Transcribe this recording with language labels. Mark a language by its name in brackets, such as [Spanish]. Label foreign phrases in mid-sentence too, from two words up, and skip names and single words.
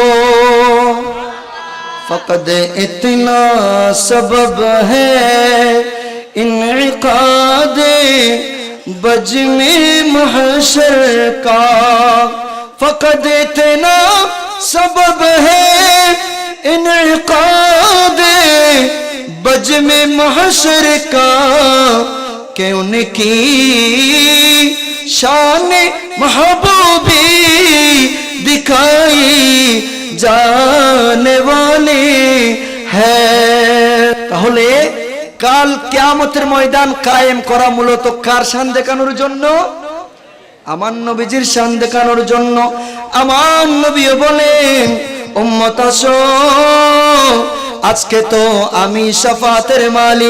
[Urdu] فقط اتنا سبب ہے انعقاد بزم محشر کا، فقط اتنا سبب ہے انعقاد بزم محشر کا, کہ ان کی شان محبوبی دکھائی جانے والی ہے। [Bangla] তাহলে কাল কিয়ামতের ময়দান কায়েম করা মূলত কার শান দেখানোর জন্য? আমার নবীজির শান দেখানোর জন্য। আমার নবীও বলেন উম্মত আসো, আজকে তো আমি শাফাআতের মালিক।